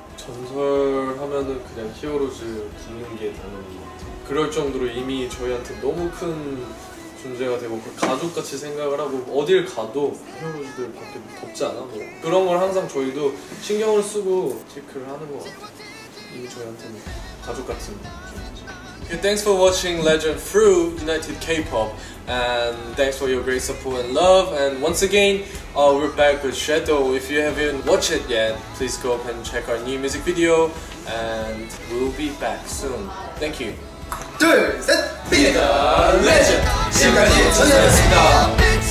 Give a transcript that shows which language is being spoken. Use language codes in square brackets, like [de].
[ko] 전설 하면은 그냥 히어로즈 붙는 게 당연히 것 같아요. 그럴 정도로 이미 저희한테 너무 큰 존재가 되고 그 가족같이 생각을 하고 어딜 가도 히어로즈들 밖에 덥지 않아 뭐 그런 걸 항상 저희도 신경을 쓰고 체크를 하는 것 같아요. 이미 저희한테는 가족 같은 존재죠. [en] Okay, thanks for watching Legend through United K-pop and thanks for your great support and love, and once again we're back with Shadow. If you haven't watched it yet, please go up and check our new music video and we'll be back soon. Thank you. [ko] 둘, 셋, [en] Be the legend. [ko] 지금까지 전설이었습니다.